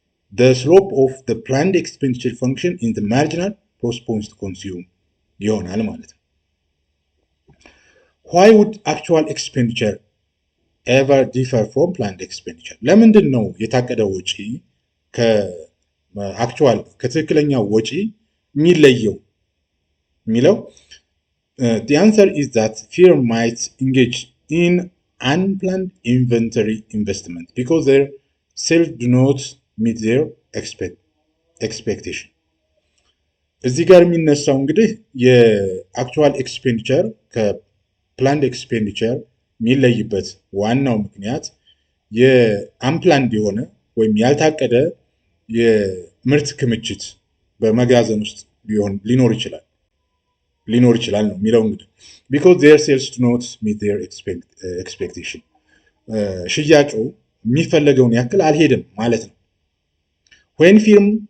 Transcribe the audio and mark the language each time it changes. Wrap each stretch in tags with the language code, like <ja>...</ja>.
<en>the slope of the planned expenditure function in the marginal corresponds to consume</en> <am>ይሆናል ማለት ነው።</am> <en>Why would actual expenditure ever differ from planned expenditure?</en> <am>ለምንድን ነው የታቀደው ወጪ ከአክቹዋል ከትክክለኛው ወጪ የሚለየው የሚለው?</am> <en>The answer is that firm might engage in unplanned inventory investment because their sales do not meet their expectation.</en> <am>እዚህ ጋር የሚነሳው እንግዲህ የአክቹዋል ኤክስፔንዲቸር ከፕላንድ ኤክስፔንዲቸር የሚለይበት ዋናው ምክንያት የአንፕላንድ የሆነ ወይም ያልታቀደ የምርት ክምችት በመጋዘን ውስጥ ሊኖር ይችላል ነው የሚለው እንግዲህ</am> <en>because their sales do not meet their expectation</en> <am>ሽያጩ የሚፈለገውን ያክል አልሄድም ማለት ነው።</am> <en>when firm</en>